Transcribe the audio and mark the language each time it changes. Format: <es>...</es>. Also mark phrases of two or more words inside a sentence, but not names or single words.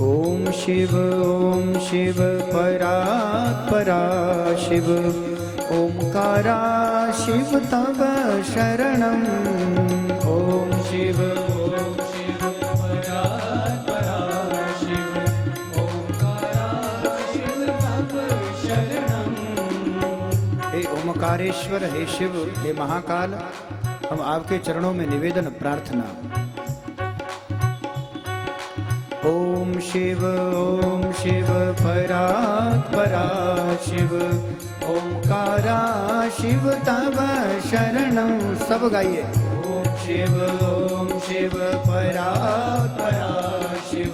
<sa>ओम शिव परात परा शिव। ओंकारा शिव तव शरणं। ओम शिव परात परा शिव। ओंकारा शिव तव शरणं।</sa> <hi>हे ओमकारेश्वर, हे शिव, हे महाकाल, हम आपके चरणों में निवेदन प्रार्थना।</hi> <sa>ओम शिव परात परा शिव। ओंकारा शिव तव शरणं।</sa> <hi>सब गाइए।</hi> <sa>ओम शिव परात परा शिव।</sa>